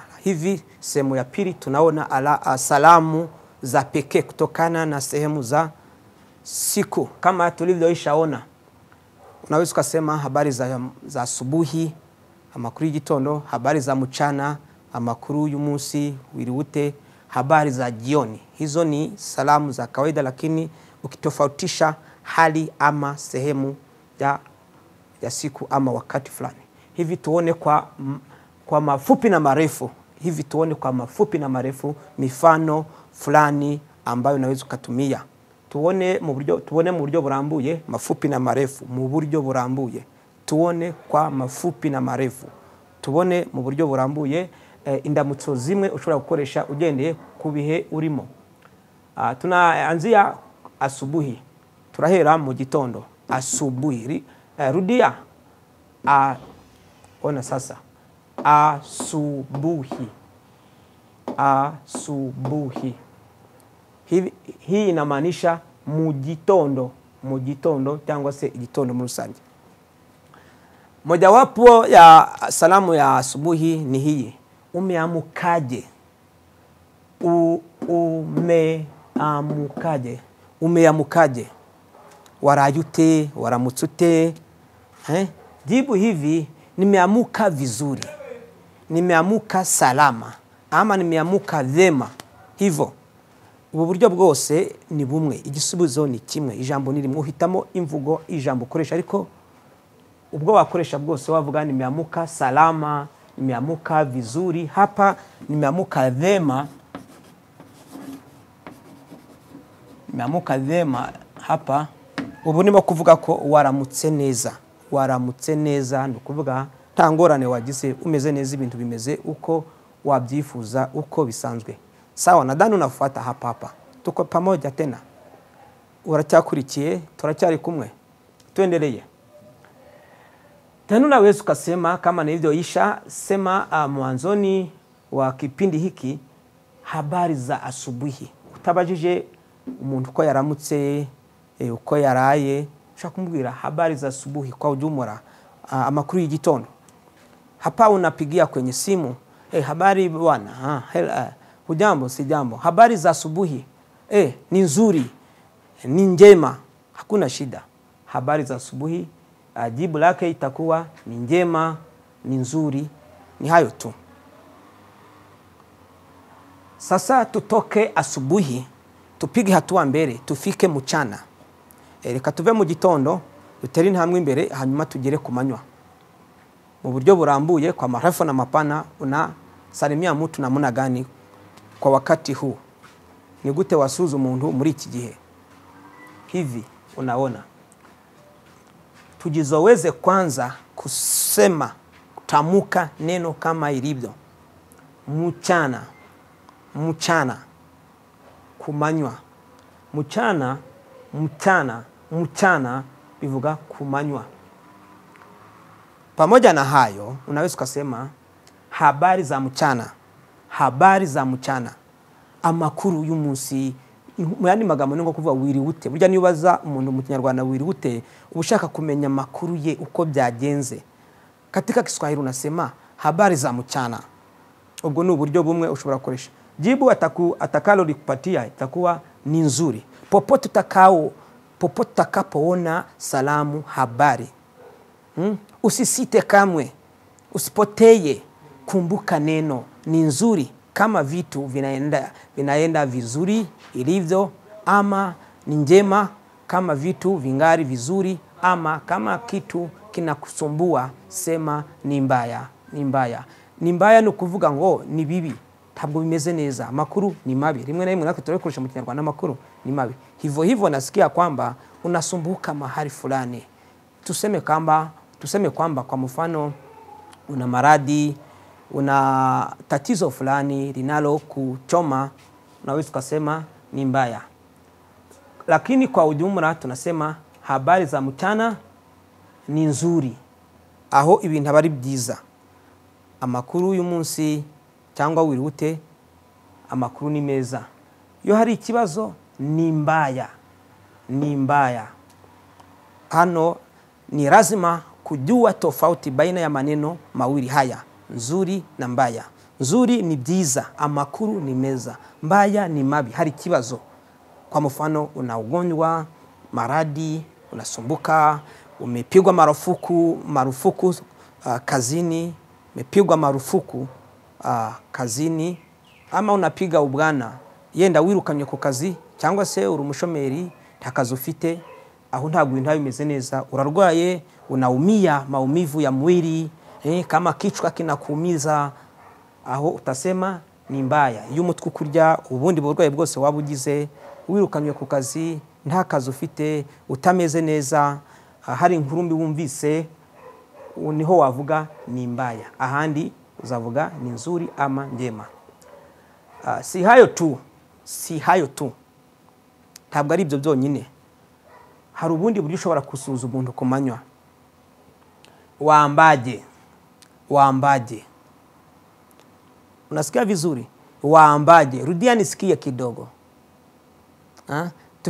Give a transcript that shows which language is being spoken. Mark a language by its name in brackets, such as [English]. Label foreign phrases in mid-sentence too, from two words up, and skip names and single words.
[Swahili] Hivi sehemu ya pili tunaona salamu za pekee kutokana na sehemu za siku. Kama tulivyoishaona, unaweza kusema habari za asubuhi, [Kinyarwanda] amakuru y'igitondo, [Swahili] habari za mchana, [Kinyarwanda] amakuru y'umunsi wiriwute, [Swahili] habari za jioni. Hizo ni salamu za kawaida, lakini ukitofautisha hali ama sehemu ya siku ama wakati fulani. Hivi tuone kwa mafupi na marefu. Hivi tuone kwa mafupi na marefu mifano fulani ambayo unaweza kutumia. [Kinyarwanda] Tuone mu buryo burambuye, [Swahili] mafupi na marefu [Kinyarwanda] mu buryo burambuye. [Swahili] Tuone kwa mafupi na marefu. [Kinyarwanda] Tubone mu buryo burambuye indamutso zimwe ushobora gukoresha ugendeye ku bihe urimo. [Swahili] Tunaanzia asubuhi. [Kinyarwanda] Turahera mu gitondo, [Swahili] asubuhi. Rudia. Ona sasa. Asubuhi. Asubuhi. Hii inamaanisha [Kinyarwanda] mu gitondo. mu gitondo cyangwa se igitondo muri rusange. [Swahili] Mojawapo ya salamu ya asubuhi ni hii: umeamukaje. Umeamukaje. [Kinyarwanda] Umeamukaje. Warayute, waramutsute. [Swahili] Jibu hivi: nimeamuka vizuri, nimeamuka salama, ama nimeamuka vema. [Kinyarwanda] Hivyo ubu buryo bwose ni bumwe, igisubizo ni kimwe, ijambo ni rimwe. Uhitamo imvugo ijambo ukoresha, ariko ubwo wakoresha bwose wavuga [Swahili] nimeamuka salama, nimeamuka vizuri. Hapa nimeamuka vema, nimeamuka vema. [Kinyarwanda] Hapa ubu nimo kuvuga ko waramutse neza. Waramutse neza ni kuvuga nta ngorane wagize, umeze neza, ibintu bimeze uko wabyifuza, uko bisanzwe. [Swahili] Sawa, nadhani unafuata hapa. Tuko pamoja tena. [Kinyarwanda] Uracyakurikiye, turacyari kumwe. [Swahili] Tuendelee. Tena unaweza ukasema kama nilivyoisha sema mwanzoni wa kipindi hiki, habari za asubuhi. [Kinyarwanda] Utabajije umuntu uko yaramutse, uko yaraye, ushaka kumubwira [Swahili] habari za asubuhi kwa ujumla, [Kinyarwanda] amakuru y'igitondo. [Swahili] Hapa unapigia kwenye simu, habari bwana, hujambo, si jambo. Habari za asubuhi, ni nzuri, ni njema, hakuna shida. Habari za asubuhi, jibu lake itakuwa ni njema, ni nzuri, ni hayo tu. Sasa tutoke asubuhi, tupige hatua mbele, tufike mchana. [Kinyarwanda] Reka tuve mu gitondo, dutere intambwe imbere, hanyuma tugere ku manywa. Mu buryo burambuye [Swahili] kwa marefu na mapana, unasalimia mtu namna gani kwa wakati huu? [Kinyarwanda] Ni gute wasuhuza umuntu muri iki gihe? [Swahili] Hivi unaona, tujizoweze kwanza kusema, kutamuka neno kama ilivyo. Mchana, mchana, kumanywa. Mchana, mchana, mchana [Kinyarwanda] bivuga kumanywa. [Swahili] Pamoja na hayo, unaweza kusema habari za mchana. Habari za mchana. [Kinyarwanda] Amakuru y'umunsi. Muyandi magambo ngo kuvuga wiriwute. Burya nibaza umuntu mu Kinyarwanda wiriwute, ubushaka kumenya amakuru ye uko byagenze. [Swahili] Katika Kiswahili unasema habari za mchana. [Kinyarwanda] Ubwo ni uburyo bumwe ushobora gukoresha. [Swahili] Jibu atakalo likupatia itakuwa ni nzuri. Popote utakapoona salamu habari. Usisite kamwe, usipoteye, kumbuka neno ni nzuri. Kama vitu vinaenda vizuri ilivyo, ama ni njema kama vitu vingari vizuri, ama kama kitu kinakusumbua sema ni mbaya, ni mbaya. Ni mbaya [Kinyarwanda] no kuvuga ngo [Swahili] ni bibi, [Kinyarwanda] ntabwo bimeze neza, makuru ni mabi. Rimwe na rimwe natwe turikoresha mu Kinyarwanda makuru ni mabi. [Swahili] Hivyo nasikia kwamba unasumbuka mahali fulani. Tuseme kwamba kwa mfano una maradhi, una tatizo fulani linalo kuchoma, unaweza kusema ni mbaya. Lakini kwa ujumla tunasema habari za mchana ni nzuri, [Kinyarwanda] aho ibintu abari byiza. Amakuru y'umunsi cyangwa wirute, amakuru ni meza. Iyo hari ikibazo [Swahili] ni mbaya, ni mbaya. Hano ni lazima kujua tofauti baina ya maneno mawili haya, nzuri na mbaya. [Kinyarwanda] Nzuri ni byiza, amakuru ni meza. Mbaya ni mabi, hari kibazo. [Swahili] Kwa mfano una ugonjwa, maradi, unasumbuka, umepigwa marufuku kazini, umepigwa marufuku kazini, ama unapiga ubwana, [Kinyarwanda] yenda wirukanye ku kazi cyangwa se uri umushomeri ntakazi ufite, aho ntabwo ibintu bimeze neza, urarwaye, [Swahili] unaumia maumivu ya mwili, kama kichwa kinakuumiza, aho utasema ni mbaya. [Kinyarwanda] Iyo umutwe kurya, ubundi burwaye bwose wabugize, wirukanywe ku kazi, nta kazi ufite, utameze neza, hari inkurumbi wumvise, niho wavuga [Swahili] ni mbaya. Ahandi uzavuga ni nzuri ama njema. Si hayo tu, [Kinyarwanda] ntabwo ari ibyo byonyine. Hari ubundi buryo ushobora kusuhuza umuntu ku manywa. [Swahili] Waambaje. Unasikia vizuri? Waambaje. Rudia nisikie kidogo.